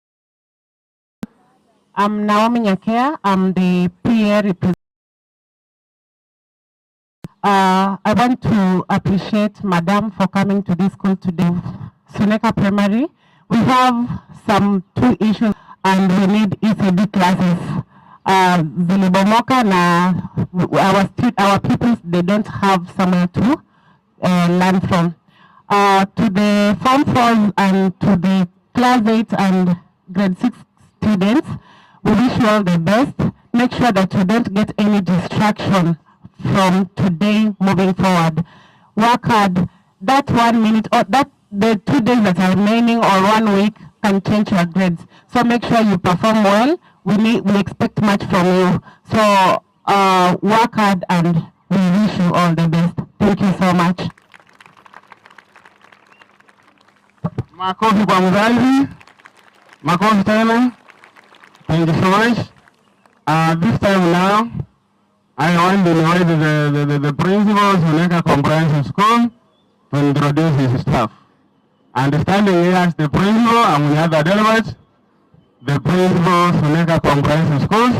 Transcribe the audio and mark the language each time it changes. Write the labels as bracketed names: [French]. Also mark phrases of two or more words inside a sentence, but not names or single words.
[English] I'm Naomi Nyakea. I'm the PA representative. I want to appreciate Madam for coming to this school today. Suneka Primary, we have some two issues and we need ECD classes. [Swahili] Zilibomoka na [English] our pupils, they don't have somewhere to learn from. To the Form 4 and to the Class 8 and Grade 6 students, we wish you all the best. Make sure that you don't get any distraction from today moving forward. Work hard. That 1 minute or that the 2 days that are remaining or 1 week can change your grades. So make sure you perform well. We expect much from you. So work hard and we wish you all the best. Thank you so much. [Swahili] Makofi kwa mzazi. Makofi tena. [English] Thank you so much. This time now, I want to invite the principal of Suneka Comprehensive School to introduce his staff. And standing here as the principal, and we have the delegates, the principal of Suneka Comprehensive Schools.